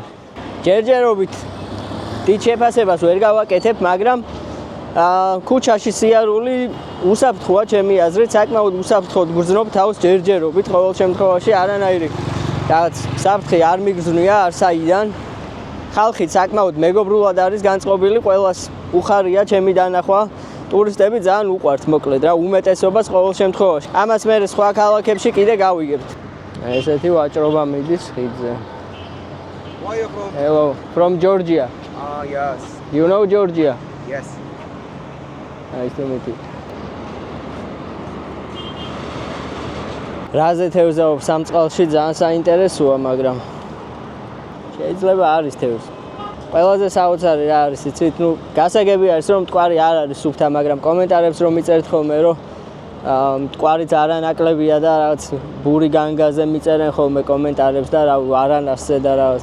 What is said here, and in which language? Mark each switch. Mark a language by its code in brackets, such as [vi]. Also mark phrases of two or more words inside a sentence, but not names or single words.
[ka] ჯერჯერობით დიდ შეფასებას ვერ გავაკეთებ, მაგრამ ქუჩაში სიარული უსაფრთხოა ჩემი აზრით, საკმაოდ უსაფრთხოდ გრძნობ თავს ჯერჯერობით, ყოველ შემთხვევაში არანაირი რაღაც საფრთხე არ მიგრძნია არსაიდან. ხალხი საკმაოდ მეგობრულად არის განწყობილი, ყველას უხარია ჩემი დანახვა. ტურისტები ძალიან უყვართ მოკლედ რა, უმეტესობას ყოველ შემთხვევაში. ამას მე სხვა ქალაქებში კიდე გავიგებთ. ესეთი ვაჭრობა მიდის ხიდზე. [en] Where are you from? Hello, from Georgia. Yes. You know Georgia? Yes. Nice to meet you. [ka] რაზე თევზაობ სამწყალში ძალიან საინტერესოა, მაგრამ შეიძლება არის თევზი. ყველაზე საოცარი რა არის, იცით, გასაგები არის, რომ მტკვარი არ არის სუფთა, მაგრამ კომენტარებს რომ მიწერთ ხოლმე, რომ მტკვარიც არანაკლებია და რაღაც ბური განგაზე მიწერენ ხოლმე კომენტარებს და არანასზე და რაღაც.